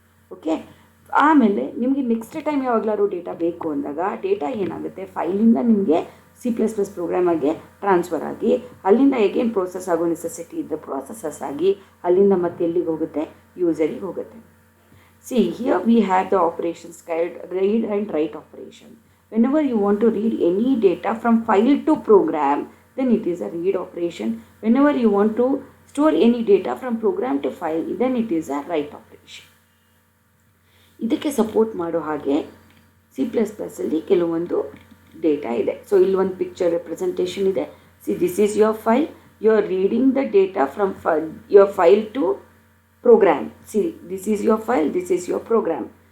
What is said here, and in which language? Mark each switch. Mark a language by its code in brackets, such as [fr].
[kn] Okay, ಆಮೇಲೆ ನಿಮಗೆ next time ಯಾವಾಗಲಾದ್ರು data ಬೇಕು ಅಂದಾಗ ಡೇಟಾ ಏನಾಗುತ್ತೆ, ಫೈಲಿಂದ ನಿಮಗೆ C++ ಪ್ರೋಗ್ರಾಮಾಗೆ ಟ್ರಾನ್ಸ್ಫರ್ ಆಗಿ ಅಲ್ಲಿಂದ ಹೇಗೇನು ಪ್ರೋಸೆಸ್ ಆಗೋ ನೆಸೆಸಿಟಿ ಇದ್ದ ಪ್ರೋಸೆಸಸ್ ಆಗಿ ಅಲ್ಲಿಂದ ಮತ್ತೆ ಎಲ್ಲಿಗೆ ಹೋಗುತ್ತೆ, ಯೂಸರಿಗೆ ಹೋಗುತ್ತೆ. [en] See here we have the operations called read and write operation. Whenever you want to read any data from file to program, then it is a read operation. Whenever you want to store any data from program to file, then it is a write operation. [kn] ಇದಕ್ಕೆ support ಮಾಡೋ ಹಾಗೆ C++ಅಲ್ಲಿ ಕೆಲವೊಂದು data ಇದೆ. So ಇಲ್ಲಿ ಒಂದು picture representation ಇದೆ. [en] See this is your file, you are reading the data from your file to program. See this is your file, this is your program.